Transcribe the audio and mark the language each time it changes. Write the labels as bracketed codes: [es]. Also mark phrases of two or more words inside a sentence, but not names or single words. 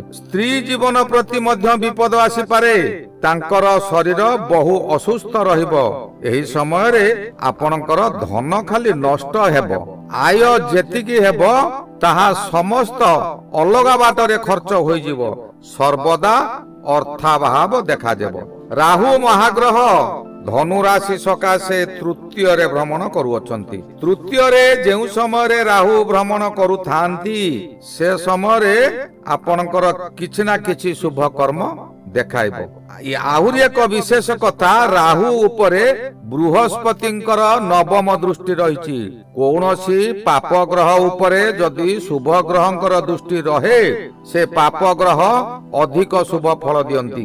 [or] ସ୍ତ୍ରୀ ଜୀବନ ପ୍ରତି ମଧ୍ୟ ବିପଦ ଆସି ପାରେ। ତାଙ୍କର ଶରୀର ବହୁ ଅସୁସ୍ଥ ରହିବ। ଏହି ସମୟ ରେ ଆପଣକର ଧନ ଖାଲି ନଷ୍ଟ ହେବ। ଆୟ ଯେତିକି ହେବ ତାହା ସମସ୍ତ ଅଲଗା ବାଟରେ ଖର୍ଚ୍ଚ ହୋଇ ଯିବ। ସର୍ବଦା ଅର୍ଥାଭାବ ଦେଖା ଦେବ। ରାହୁ ମହାଗ୍ରହ ଧନୁ ରାଶି ସକାଶେ ତୃତୀୟ ରେ ଭ୍ରମଣ କରୁଅଛନ୍ତି। ତୃତୀୟ ରେ ଯେଉଁ ସମୟ ରେ ରାହୁ ଭ୍ରମଣ କରୁଥାନ୍ତି ସେ ସମୟ ରେ ଆପଣକର କିଛି ନା କିଛି ଶୁଭ କର୍ମ ଦେଖାଇବ। ଆହୁରି ଏକ ବିଶେଷ କଥା, ରାହୁ ଉପରେ ବୃହସ୍ପତିଙ୍କର ନବମ ଦୃଷ୍ଟି ରହିଛି। କୌଣସି ପାପ ଗ୍ରହ ଉପରେ ଯଦି ଶୁଭ ଗ୍ରହଙ୍କର ଦୃଷ୍ଟି ରହେ ସେ ପାପ ଗ୍ରହ ଅଧିକ ଶୁଭ ଫଳ ଦିଅନ୍ତି।